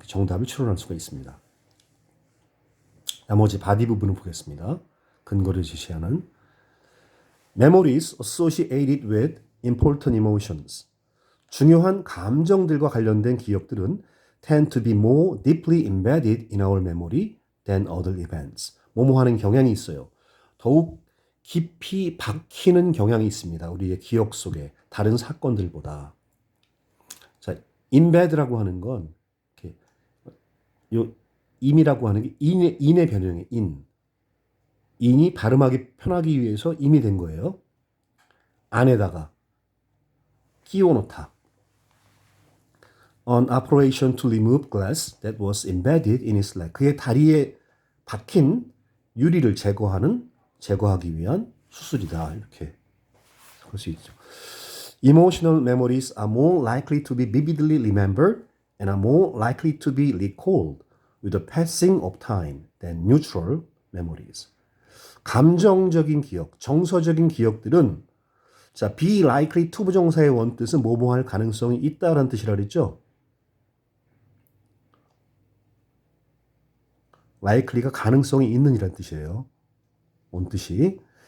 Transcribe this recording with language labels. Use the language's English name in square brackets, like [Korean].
[Korean] 정답을 추론할 수가 있습니다. 나머지 바디 부분을 보겠습니다. 근거를 제시하는 [English] Memories associated with important emotions. [Korean] 중요한 감정들과 관련된 기억들은 [English] tend to be more deeply embedded in our memory than other events. [Korean] 뭐뭐하는 경향이 있어요. 더욱 깊이 박히는 경향이 있습니다. 우리의 기억 속에 다른 사건들보다. 자, embed라고 하는 건 이렇게 요 임이라고 하는 게 인의 변형이에요. 인이 발음하기 편하기 위해서 임이 된 거예요. 안에다가 끼워 놓다. [English] An operation to remove glass that was embedded in his leg. [Korean] 그의 다리에 박힌 유리를 제거하기 위한 수술이다. 이렇게 볼 수 있죠. [English] Emotional memories are more likely to be vividly remembered and are more likely to be recalled with the passing of time than neutral memories. [Korean] 감정적인 기억, 정서적인 기억들은 자, be likely to 부정사의 원뜻은 뭐뭐할 가능성이 있다라는 뜻이라 그랬죠. likely가 가능성이 있는이라는 뜻이에요. 원뜻이.